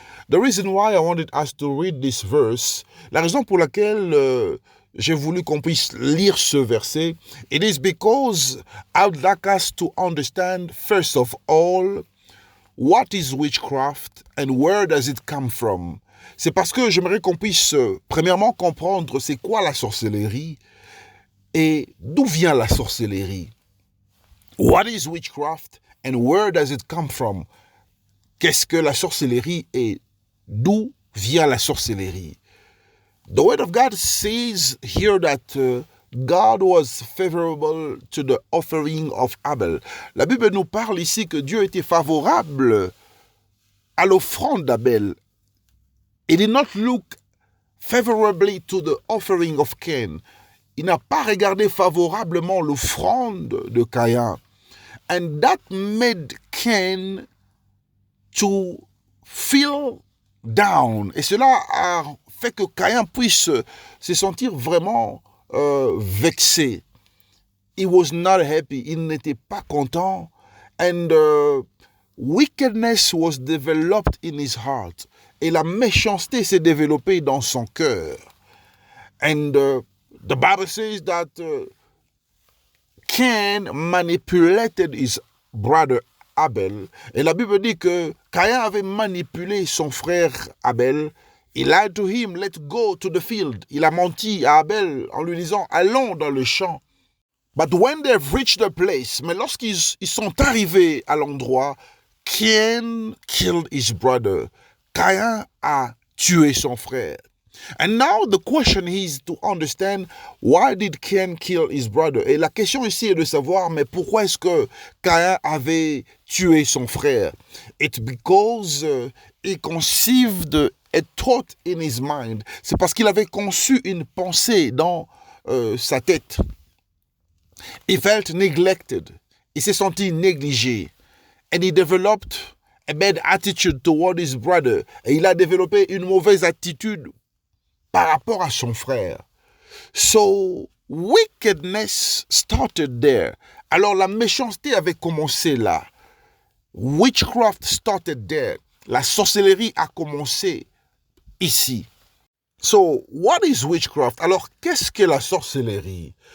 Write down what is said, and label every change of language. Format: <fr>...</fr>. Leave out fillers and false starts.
<en>The reason why I wanted us to read this verse,</en> <fr>la raison pour laquelle j'ai voulu qu'on puisse lire ce verset,</fr> <en>it is because I would like us to understand, first of all, what is witchcraft and where does it come from?</en> <fr>C'est parce que j'aimerais qu'on puisse premièrement comprendre c'est quoi la sorcellerie et d'où vient la sorcellerie.</fr> <en>What is witchcraft and where does it come from?</en> <fr>Qu'est-ce que la sorcellerie et d'où vient la sorcellerie?</fr> <en>The word of God says here that God was favorable to the offering of Abel.</en> <fr>La Bible nous parle ici que Dieu était favorable à l'offrande d'Abel.</fr> <en>He did not look favorably to the offering of Cain.</en> <fr>Il n'a pas regardé favorablement l'offrande de Caïn.</fr> <en>And that made Cain to feel down.</en> <fr>Et cela a fait que Caïn puisse se sentir vraiment vexé.</fr> <en>He was not happy.</en> <fr>Il n'était pas content.</fr> <en>And wickedness was developed in his heart.</en> <fr>Et la méchanceté s'est développée dans son cœur.</fr> <en>And the Bible says that Cain manipulated his brother Abel.</en> <fr>Et la Bible dit que Caïn avait manipulé son frère Abel.</fr> <en>He lied to him, let's go to the field.</en> <fr>Il a menti à Abel en lui disant, allons dans le champ.</fr> <en>But when they've reached the place,</en> <fr>mais lorsqu'ils sont arrivés à l'endroit,</fr> <en>Cain killed his brother.</en> <fr>Caïn a tué son frère.</fr> <en>And now the question is to understand why did Cain kill his brother?</en> <fr>Et la question ici est de savoir, mais pourquoi est-ce que Caïn avait tué son frère?</fr> <en>It's because he conceived a thought in his mind.</en> <fr>C'est parce qu'il avait conçu une pensée dans sa tête.</fr> <en>He felt neglected.</en> <fr>Il s'est senti négligé.</fr> <en>And he developed a bad attitude toward his brother.</en> <fr>Et il a développé une mauvaise attitude par rapport à son frère.</fr> <en>So, wickedness started there.</en> <fr>Alors, la méchanceté avait commencé là.</fr> <en>Witchcraft started there.</en> <fr>La sorcellerie a commencé ici.</fr> <en>So, what is witchcraft?</en> <fr>Alors, qu'est-ce que la sorcellerie?</fr>